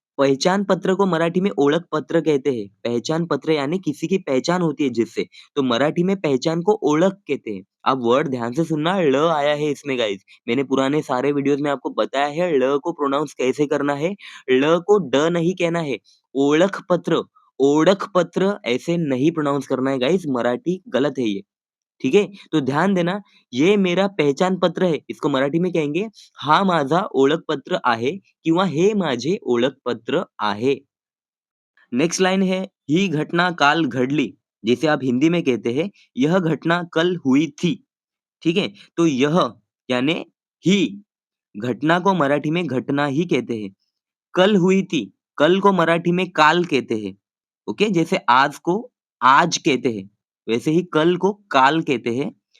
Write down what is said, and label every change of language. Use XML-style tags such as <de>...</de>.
<hi>पहचान पत्र को मराठी में ओळख पत्र कहते हैं। पहचान पत्र यानी किसी की पहचान होती है जिससे, तो मराठी में पहचान को ओळख कहते हैं। आप वर्ड ध्यान से सुनना, ळ आया है इसमें गाइस। मैंने पुराने सारे वीडियोस में आपको बताया है ळ को प्रोनाउंस कैसे करना है। ळ को ड नहीं कहना है। ओळख पत्र, ओळख पत्र ऐसे नहीं प्रोनाउंस करना है गाइस, मराठी गलत है ये। ठीक है? तो ध्यान देना, ये मेरा पहचान पत्र है, इसको मराठी में कहेंगे</hi> <mr>हा माझा ओळखपत्र आहे</mr> <hi>किंवा हे माझे ओळखपत्र आहे। नेक्स्ट लाइन है,</hi> <mr>ही घटना काल घडली,</mr> <hi>जिसे आप हिंदी में कहते हैं यह घटना कल हुई थी। ठीक है? तो यह यानी ही, घटना को मराठी में घटना ही कहते हैं। कल हुई थी, कल को मराठी में काल कहते हैं। ओके, जैसे आज को आज कहते हैं, वैसे ही कल को काल कहते हैं।</hi>